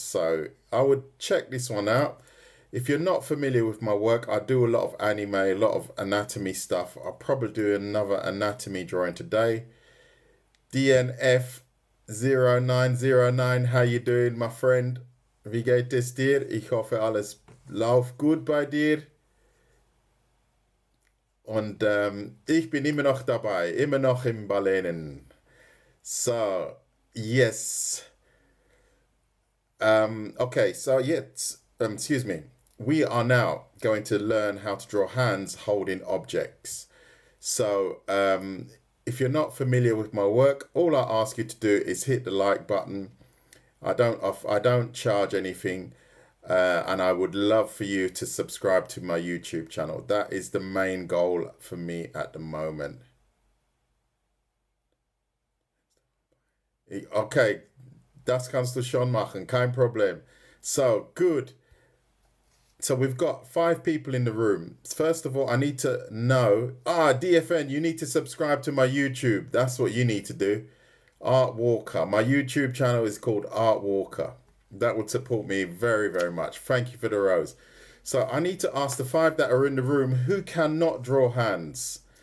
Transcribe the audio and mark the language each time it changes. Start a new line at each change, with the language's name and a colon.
English: So I would check this one out. If you're not familiar with my work, I do a lot of anime, a lot of anatomy stuff. I'll probably do another anatomy drawing today. DNF0909, how you doing, my friend?
German: Wie geht es dir? Ich hoffe, alles läuft gut bei dir. Und ich bin immer noch dabei, immer noch im Ballenen.
English: So, yes. Okay, so yes, excuse me. We are now going to learn how to draw hands holding objects. So, if you're not familiar with my work, all I ask you to do is hit the like button. I don't charge anything, and I would love for you to subscribe to my YouTube channel. That is the main goal for me at the moment.
German: Okay, das kannst du schon machen, kein Problem.
English: So, good. So we've got 5 people in the room. First of all, I need to know, DFN, you need to subscribe to my YouTube. That's what you need to do. Art Walker. My YouTube channel is called Art Walker. That would support me very, very much. Thank you for the rose. So I need to ask the 5 that are in the room who cannot draw hands.